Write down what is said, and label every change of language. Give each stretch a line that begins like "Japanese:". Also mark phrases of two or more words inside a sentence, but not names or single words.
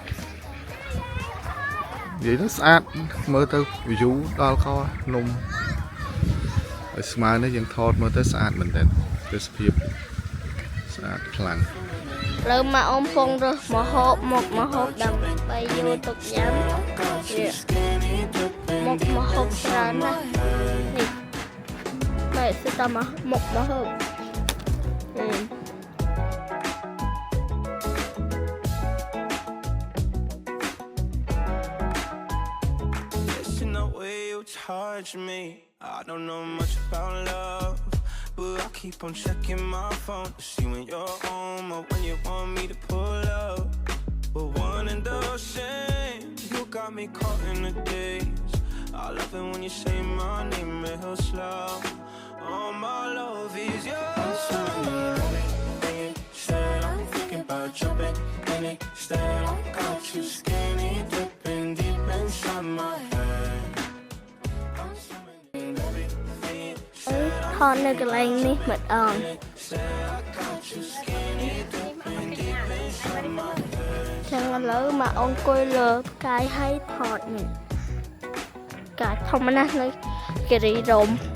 Khmer: និយាយទៅស្អាតមើលទៅ view ដល់កនំហើយស្មើនេះយើងថតមើលទៅស្អាតមែនទែនទេសភាពស្អាតខ្លាំង លើមកអ៊ំពងរើសមហូបមកមហូបដើម្បីយកទុកញ៉ាំមកមហូបច្រើនណាស់នេះបែរសិតមកមហូប
English: Charge me. I don't know much about love, but I keep on checking my phone to see when you're home or when you want me to pull up. But one and the same, you got me caught in the days. I love it when you say my name real slow. All my love is yours. Said I'm thinking about jumping in it. Instead I got you skinny dipping deep inside my head.
Khmer: ថតនៅកន្លែងនេះម្ដងចឹងឥឡូវមកអង្គុយលើផ្កាយហើយថតនេះផ្កាយធម្មតានៅគិរីរម្យ